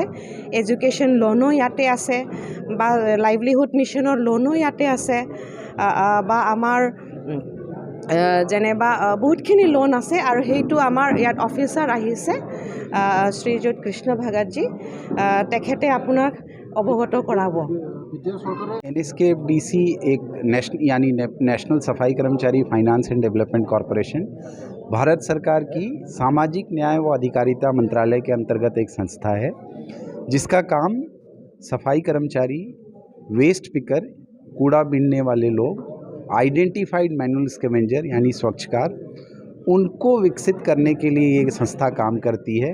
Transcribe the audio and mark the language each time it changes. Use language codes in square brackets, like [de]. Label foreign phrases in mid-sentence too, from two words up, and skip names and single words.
[as] এডুকেশ্যন লোনো ইয়াতে আছে বা লাইভলিহুড মিছনৰ লোনো ইয়াতে আছে বা আমাৰ যেনেবা বহুতখিনি লোন আছে আৰু সেইটো আমাৰ ইয়াত অফিচাৰ আহিছে শ্ৰীযুত কৃষ্ণ ভগতজী, তেখেতে আপোনাক অৱগত কৰাব। [hi] NSKFDC एक नेशनल सफाई कर्मचारी फाइनेंस एंड डेवलपमेंट कॉरपोरेशन भारत सरकार की सामाजिक न्याय व अधिकारिता मंत्रालय के अंतर्गत एक संस्था है जिसका काम सफाई कर्मचारी, [en] waste picker, [hi] कूड़ा बीनने वाले लोग, [en] identified manual scavenger [hi] यानी स्वच्छकार, उनको विकसित करने के लिए ये संस्था काम करती है।